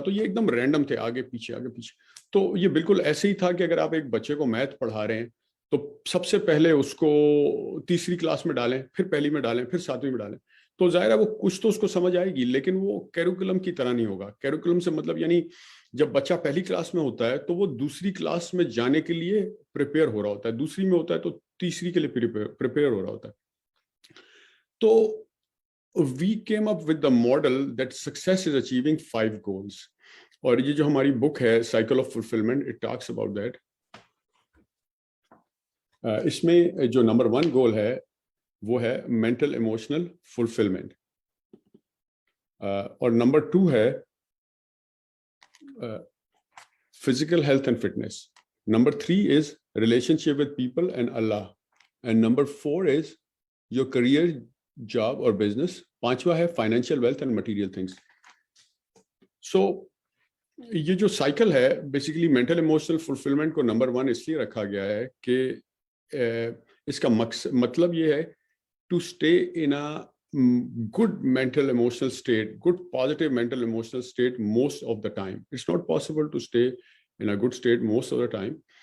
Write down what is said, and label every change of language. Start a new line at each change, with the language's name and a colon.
Urdu: تو یہ ایک دم رینڈم تھے, آگے پیچھے آگے پیچھے. تو یہ بالکل ایسے ہی تھا کہ اگر آپ ایک بچے کو میتھ پڑھا رہے ہیں تو سب سے پہلے اس کو تیسری کلاس میں ڈالیں, پھر پہلی میں ڈالیں, پھر ساتویں میں ڈالیں. تو ظاہر ہے وہ کچھ تو اس کو سمجھ آئے گی, لیکن وہ کیریکولم کی طرح نہیں ہوگا. کیریکولم سے مطلب یعنی جب بچہ پہلی کلاس میں ہوتا ہے تو وہ دوسری کلاس میں جانے کے لیے پریپیئر ہو رہا ہوتا ہے, دوسری میں ہوتا ہے تو تیسری کے لیے پریپیئر ہو رہا ہوتا ہے.
English: تو we came up with the model that success is achieving 5 goals.
Urdu: اور یہ جو ہماری بک ہے Cycle of Fulfillment,
English: it talks about that.
Urdu: اس میں جو نمبر 1 گول ہے وہ ہے
English: mental emotional fulfillment,
Urdu: اور نمبر 2 ہے
English: physical health and fitness. Number 3 is relationship with people and Allah. And number 4 is your career, job or business.
Urdu: 5واں ہے
English: financial wealth and material things.
Urdu: So یہ جو سائیکل ہے basically mental emotional fulfilment کو number 1 اس لیے رکھا گیا ہے کہ اس کا مطلب یہ ہے
English: To stay in good mental emotional state, good positive mental emotional state most of the time. It's not possible to stay in a good state most of the time.